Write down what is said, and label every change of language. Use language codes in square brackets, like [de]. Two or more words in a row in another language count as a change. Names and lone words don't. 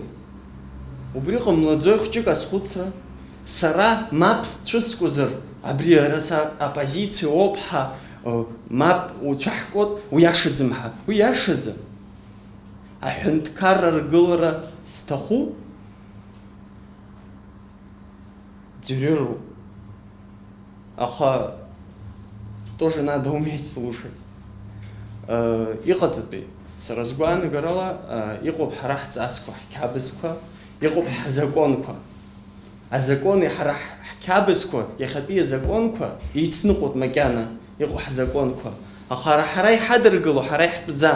[ab] Убри ҟамлаӡои хәҷык азхәыцра? Сара мап сцәыскозар, абри апозициа оуп ҳа мап уцәаҳкуат, уиашаӡам ҳа. Уиашаӡам. Аҳәынҭқарра ргылара сҭаху? Ӡырҩыроуп. [ru] Аха тоже надо уметь слушать. [ab] Иҟаҵатәи, сара сгәаанагарала иҟоуп ҳара ҳҵасқәа, ҳқьабзқәа, иҟоуп ҳзаконқәа. Азакони ҳара ҳқьабзқәа, иахьатәи азаконқәа еицныҟәоит макьана, иҟоу ҳзаконқәа. Аха ҳара иҳадыргыло, ҳара иҳтәӡам.